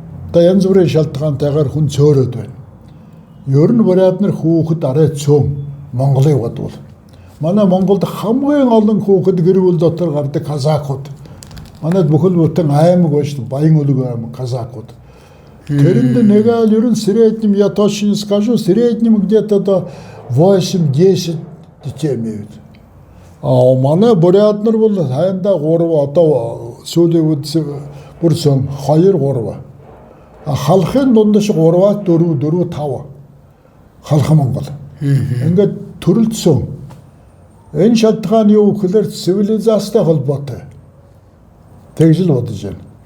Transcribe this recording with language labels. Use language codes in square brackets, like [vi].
[mn] Одоо янз бүрийн шалтгаантайгаар хүн цөөрөөд байна. Ер нь буряд нар хүүхэд арай цөөн Монголыг бодвол. Манай Монголд хамгийн олон хүүхэд гэр бүл дотор гардаг казакууд. Манайд бүхэл бүтэн аймаг ба шүү дээ. Баян өлөг аймаг казакууд. Тэрэнд нэгээл ер нь [ru] среднем я точно не скажу, среднем где-то до 8-10 детей имеют. [mn] А манай буряд нар бол хайндаа 3 одоо сүүлийн үед бүр сон 2-3. Халахын дундаж 3-4-5 халах Монгол. Ингээд төрөлдсөн. Энэ шалтгаан юу гэхээр цивилизацтай холбоотой. Тэгж л бодож байна.